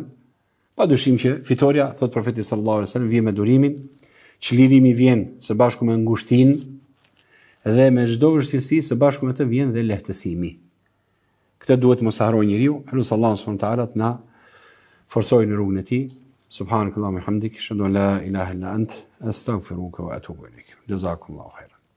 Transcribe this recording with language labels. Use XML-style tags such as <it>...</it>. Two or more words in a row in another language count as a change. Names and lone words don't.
<sq>Padyshim që fitoria, thot profeti</sq> <ar>صلى الله عليه وسلم,</ar> <sq>vjen me durimin, çlirimi vjen së bashku me ngushtinë dhe me çdo vështirësi së bashku me të vjen dhe lehtësimi. Këtë duhet mos harroj njeriu, elusi Allahu</sq> <ar>سبحانه وتعالى</ar> <sq>të na forcojë në rrugën e tij.</sq> <ar>سبحانك اللهم بحمدك، أشهد أن لا إله إلا أنت، أستغفرك وأتوب إليك. جزاكم الله خيرا.</ar>